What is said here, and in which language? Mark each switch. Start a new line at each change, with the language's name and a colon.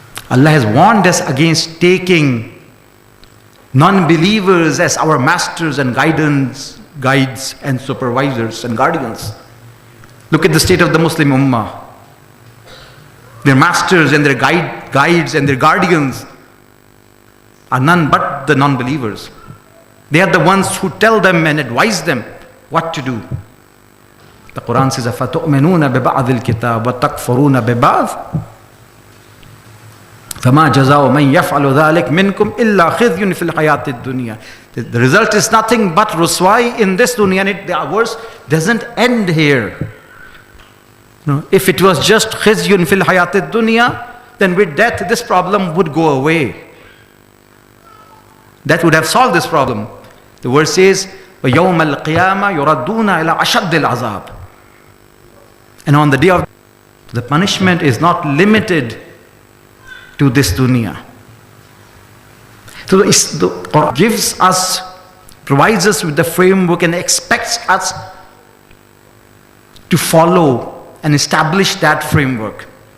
English: Allah has warned us against taking non-believers as our masters and guides and supervisors and guardians. Look at the state of the Muslim Ummah. Their masters and their guides and their guardians are none but the non-believers. They are the ones who tell them and advise them what to do.
Arabic: The Quran says, أَفَتُؤْمِنُونَ بِبَعْضِ الْكِتَابِ وَتَكْفُرُونَ بِبَعْضِ فَمَا جَزَاءُ مَنْ يَفْعَلُ ذَلِكَ مِنْكُمْ إِلَّا خِزْيٌ فِي الْحَيَاةِ الدُّنْيَا.
English: The result is nothing but ruswai in this dunya, and the verse doesn't end here. No, if it was just
Arabic: khizyun fil hayatid dunya,
English: then with death this problem would go away. That would have solved this problem.
Arabic: The verse says, وَيَوْمَ الْقِيَامَةِ يُرَدُّونَ إِلَىٰ أَشَدِّ الْعَذَابِ.
English: And on the day of the punishment is not limited to this dunya. So the Quran gives us, provides us with the framework and expects us to follow and establish that framework.